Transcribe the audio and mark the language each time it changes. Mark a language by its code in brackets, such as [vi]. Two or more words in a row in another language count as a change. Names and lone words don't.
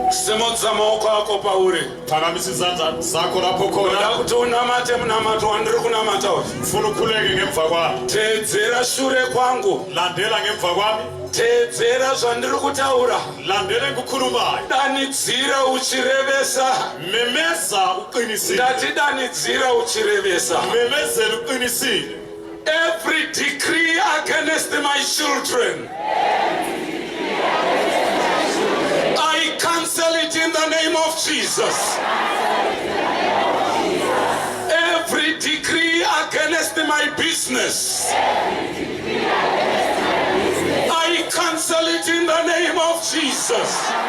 [sn] Simudza maoko ako pauri. [nd] Phakamisa izandla zakho lapho [sn] Unoda [nd] khona. [sn] kuti unamate munamato wandiri kunamata uyu. [nd] Ufuna ukhuleke ngemva kwami. [sn] Teedzera shure kwangu. [nd] Landela ngemva kwami. [sn] Teedzera zvandiri kutaura. [nd] Landele ngukhulumayo. [sn] Danidzira uchirevesa. [nd] Memeza uqinisile. [sn] Ndati danidzira uchirevesa. [nd] Memezela uqinisile. [en] Every decree against my children, I cancel it in the name of Jesus. Every decree against my business, I cancel it in the name of Jesus.